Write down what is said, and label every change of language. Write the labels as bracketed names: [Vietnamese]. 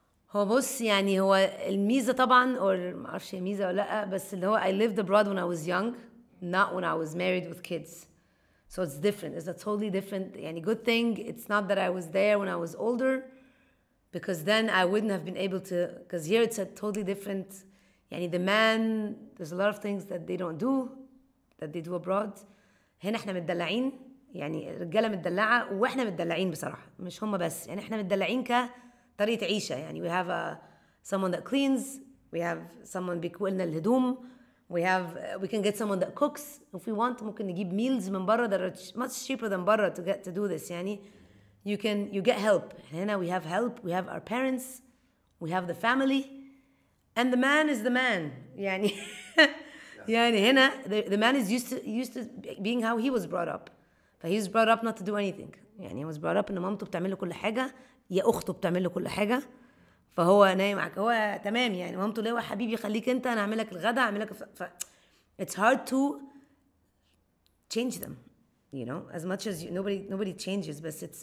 [Arabic] هو بص يعني هو الميزة طبعا [English] or [Arabic] ما اعرفش هي ميزة ولا لا بس اللي هو [English] I lived abroad when I was young, not when I was married with kids. So it's different. It's a totally different. يعني good thing. It's not that I was there when I was older, because then I wouldn't have been able to. Because here it's a totally different. يعني the man, there's a lot of things that they don't do, that they do abroad. [Arabic] هنا احنا متدلعين. يعني الرجالة متدلعة واحنا متدلعين بصراحة. مش هم بس. يعني احنا متدلعين كطريقة عيشة. [English] يعني we have someone that cleans. We have someone [Arabic] بيكوي لنا الهدوم. [English] We can get someone that cooks if we want. [Arabic] ممكن نجيب [English] meals [Arabic] من برا [English] that are much cheaper than برا to do this. يعني you get help. هنا we have help. We have our parents. We have the family. And the man is the man. يعني يعني هنا the man is used to being how he was brought up. He was brought up not to do anything. [Arabic] يعني [English] he was brought up [Arabic] إن مامته بتعمل له كل حاجة يا أخته بتعمل له كل حاجة. فهو نايم معك هو تمام يعني مامته ليه حبيبي خليك انت انا اعمل لك الغداء اعمل لك [English] it's hard to change them as much as nobody changes but